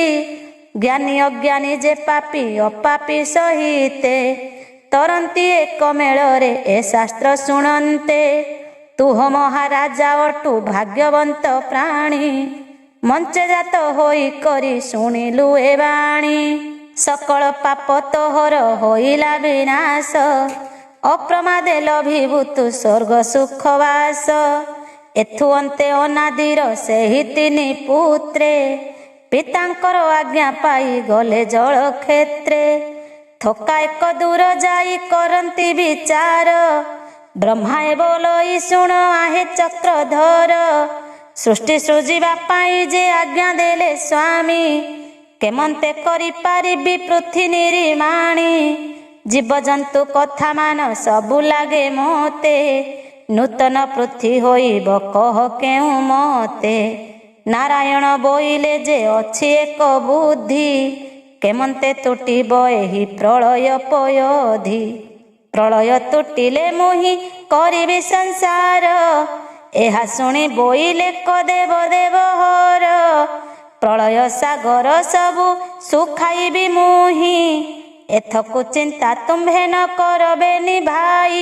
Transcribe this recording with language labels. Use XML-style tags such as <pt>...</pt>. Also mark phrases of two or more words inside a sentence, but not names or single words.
<or>ଜ୍ଞାନୀ ଅଜ୍ଞାନୀ ଯେ ପାପୀ ଅପାପୀ ସହିତେ ତରନ୍ତି ଏକ ମେଳରେ ଏ ଶାସ୍ତ୍ର ଶୁଣନ୍ତେ ତୁ ହୋ ମହାରାଜା ଅଟୁ ଭାଗ୍ୟବନ୍ତ ପ୍ରାଣୀ ମଞ୍ଚେ ଜାତ ହୋଇ କରି ଶୁଣିଲୁ ଏ ବାଣୀ ସକଳ ପାପ ତୋହର ହୋଇଲା ବିନାଶ ଅପ୍ରମାଦେ ଲଭିବୁ ତୁ ସ୍ୱର୍ଗ ସୁଖବାସ ଏଥୁ ଅନ୍ତେ ଅନାଦିର ସେହି ତିନି ପୁତ୍ରେ ପିତାଙ୍କର ଆଜ୍ଞା ପାଇ ଗଲେ ଜଳ କ୍ଷେତ୍ରେ ଥକା ଏକ ଦୂର ଯାଇ କରନ୍ତି ବିଚାର ବ୍ରହ୍ମାଏ ବୋଲଇ ଶୁଣ ଆହେ ଚକ୍ରଧର ସୃଷ୍ଟି ସୃଜିବା ପାଇଁ ଯେ ଆଜ୍ଞା ଦେଲେ ସ୍ୱାମୀ କେମନ୍ତେ କରି ପାରିବି ପୃଥ୍ୱୀ ନିର୍ମାଣି ଜୀବଜନ୍ତୁ କଥା ମାନ ସବୁ ଲାଗେ ମୋତେ ନୂତନ ପୃଥ୍ୱୀ ହୋଇବ କହ କେଉଁ ମତେ ନାରାୟଣ ବୋଇଲେ ଯେ ଅଛି ଏକ ବୁଦ୍ଧି କେମନ୍ତେ ତୁଟିବ ଏହି ପ୍ରଳୟ ପୟୋଧି ପ୍ରଳୟ ତୁଟିଲେ ମୁହିଁ କରିବି ସଂସାର ଏହା ଶୁଣି ବୋଇଲେ କ ଦେବ ଦେବ ହର ପ୍ରଳୟ ସାଗର ସବୁ ଶୁଖାଇବି ମୁହିଁ ଏଥକୁ ଚିନ୍ତା ତୁମ୍ଭେ ନ କରବେନି ଭାଇ।</or>